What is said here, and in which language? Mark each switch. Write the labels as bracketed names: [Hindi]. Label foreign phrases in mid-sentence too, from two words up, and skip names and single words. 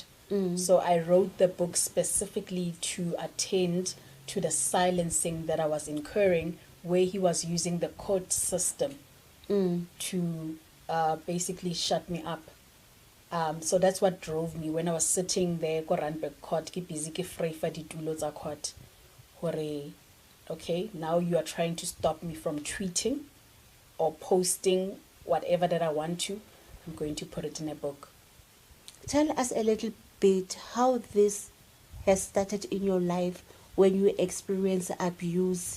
[English] So I wrote the book specifically to attend to the silencing that I was incurring, where he was using the court system to basically shut me up. So that's what drove me when I was sitting there [Southern Sotho] ko Randburg court, ke busy ke free for ditulo tsa court, hore [English] okay, now you are trying to stop me from tweeting or posting whatever that I want to. I'm going to put it in a book. Tell us a little bit how this has started in your life when you experience abuse.